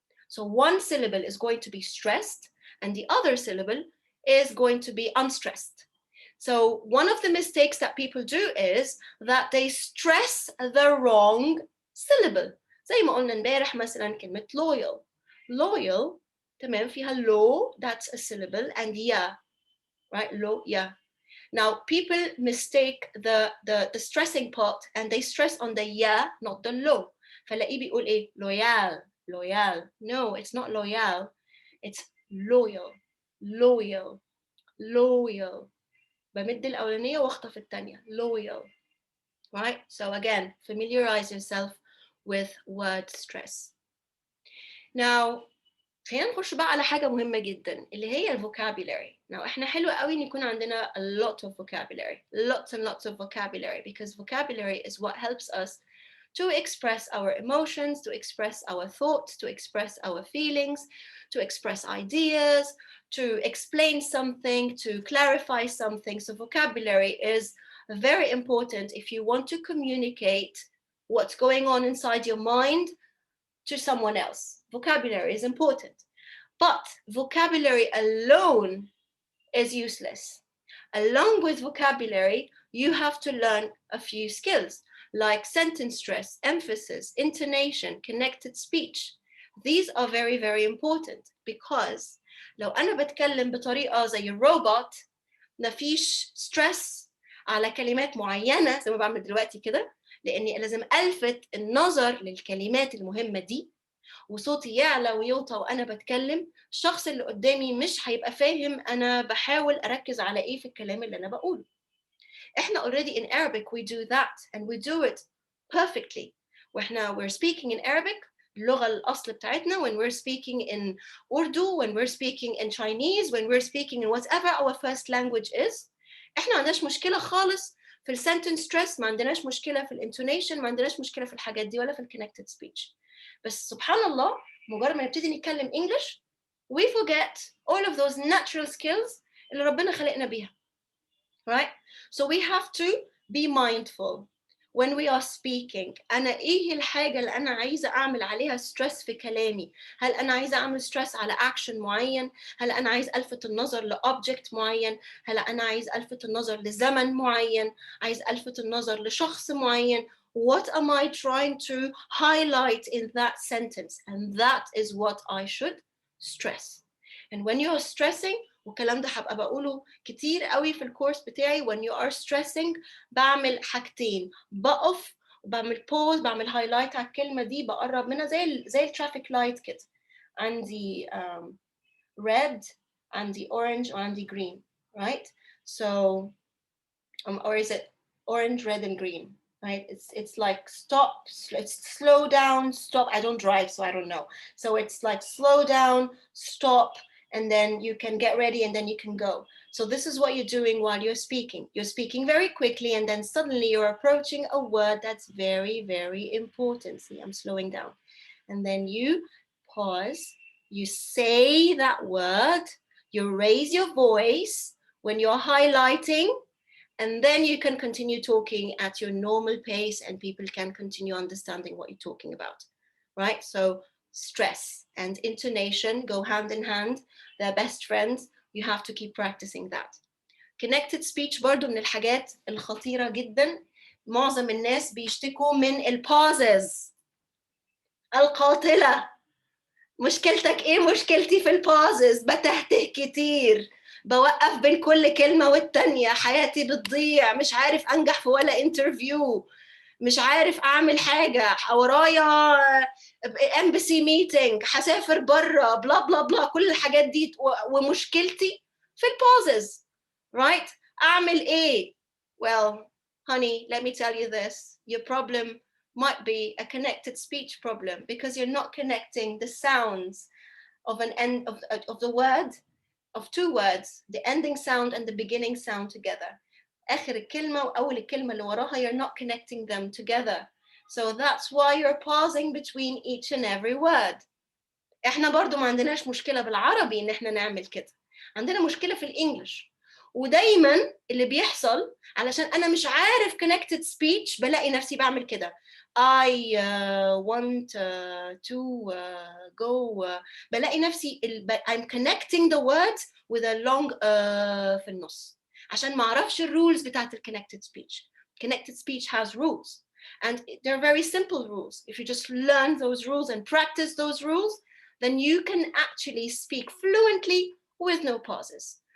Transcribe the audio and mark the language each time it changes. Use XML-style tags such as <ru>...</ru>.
<en>So one syllable is going to be stressed and the other syllable is going to be unstressed. So one of the mistakes that people do is that they stress the wrong syllable.</en> <ar>زي ما قلنا امبارح مثلا كلمة loyal.</ar> <en>Loyal</en> <ar>تمام فيها</ar> <en>low, that's a syllable, and yeah, right, low, yeah. Now people mistake the stressing part and they stress on the yeah, not the low.</en> <ar>فلاقيه بيقول ايه loyal, loyal.</ar> <en>No, it's not loyal, it's loyal, loyal, loyal.</en> <ar>بمد الأولانية واخطف الثانية, loyal.</ar> <en>Right? So again, familiarize yourself with word stress. Now,</en> <ar>خلينا نخش بقى على حاجة مهمة جدا اللي هي الفوكابولاري.</ar> <en>Now</en> <ar>احنا حلو قوي ان يكون عندنا</ar> <en>a lot of vocabulary, lots and lots of vocabulary, because vocabulary is what helps us to express our emotions, to express our thoughts, to express our feelings, to express ideas, to explain something, to clarify something. So vocabulary is very important if you want to communicate what's going on inside your mind to someone else. Vocabulary is important, but vocabulary alone is useless. Along with vocabulary, you have to learn a few skills like sentence stress, emphasis, intonation, connected speech. These are very, very important, because</en> <ar>لو أنا بتكلم بطريقة زي الروبوت مفيش stress على كلمات معينة زي ما بعمل دلوقتي كده، لأني لازم ألفت النظر للكلمات المهمة دي، وصوتي يعلى ويوطى وأنا بتكلم، الشخص اللي قدامي مش هيبقى فاهم أنا بحاول أركز على إيه في الكلام اللي أنا بقوله.</ar> <en>إحنا already in Arabic we do that and we do it perfectly.</en> <ar>وإحنا</ar> <en>we're speaking in Arabic</en> <ar>اللغة الأصل بتاعتنا,</ar> <en>when we're speaking in Urdu, when we're speaking in Chinese, when we're speaking in whatever our first language is,</en> <ar>إحنا ما عندناش مشكلة خالص في السنتنس ستريس، ما عندناش مشكلة في الانتونيشن، ما عندناش مشكلة في الحاجات دي ولا في الكونكتد سبيتش. بس سبحان الله مجرد ما نبتدي نتكلم English</ar> <en>we forget all of those natural skills</en> <ar>اللي ربنا خلقنا بيها.</ar> <en>Right? So we have to be mindful when we are speaking.</en> <ar>أنا إيه الحاجة اللي أنا عايزة أعمل عليها stress في كلامي؟ هل أنا عايزة أعمل stress على action معين؟ هل أنا عايز ألفت النظر لobject معين؟ هل أنا عايز ألفت النظر لزمن معين؟ عايز ألفت النظر لشخص معين؟</ar> <en>What am I trying to highlight in that sentence? And that is what I should stress. And when you are stressing,</en> <ar>والكلام ده هبقى بقوله كتير قوي في الكورس بتاعي,</ar> <en>when you are stressing</en> <ar>بعمل حاجتين, بقف وبعمل pause, بعمل highlight على الكلمة دي, بقرب منها زي الترافيك لايت كده. عندي red, عندي orange, وعندي green, right?</ar> <en>So or is it orange, red, and green? Right? It's like stop, it's slow down, stop. I don't drive, so I don't know. So it's like slow down, stop, and then you can get ready and then you can go. So this is what you're doing while you're speaking. You're speaking very quickly and then suddenly you're approaching a word that's very, very important. See, I'm slowing down. And then you pause, you say that word, you raise your voice when you're highlighting, and then you can continue talking at your normal pace and people can continue understanding what you're talking about, right? So stress and intonation go hand in hand. They're best friends. You have to keep practicing that.</en> <ar>Connected speech برضو من الحاجات الخطيرة جدا. معظم الناس بيشتكوا من الباuzes القاتلة. مشكلتك ايه؟ مشكلتي في الباuzes. بتهته كتير, بوقف بين كل كلمة والتانية, حياتي بتضيع, مش عارف أنجح في ولا انترفيو, مش عارف أعمل حاجة, ورايا embassy meeting, هسافر برا, بلا بلا بلا, كل الحاجات دي, ومشكلتي في الباuzes, right? أعمل إيه?</ar> <en>Well, honey, let me tell you this. Your problem might be a connected speech problem because you're not connecting the sounds of an end of the word, of two words, the ending sound and the beginning sound together.</en> <ar>آخر الكلمة وأول الكلمة اللي وراها,</ar> <en>you're not connecting them together. So that's why you're pausing between each and every word.</en> <ar>إحنا برضو ما عندناش مشكلة بالعربي إن إحنا نعمل كده. عندنا مشكلة في الإنجليش. ودايما اللي بيحصل علشان أنا مش عارف connected speech بلاقي نفسي بعمل كده.</ar> <en>I want to go.</en> <ar>بلاقي نفسي</ar> <en>I'm connecting the words with a long</en> <ar>في النص عشان ما أعرفش الrules بتاعت connected speech.</ar> <en>Connected speech has rules and they're very simple rules. If you just learn those rules and practice those rules, then you can actually speak fluently with no pauses.</en>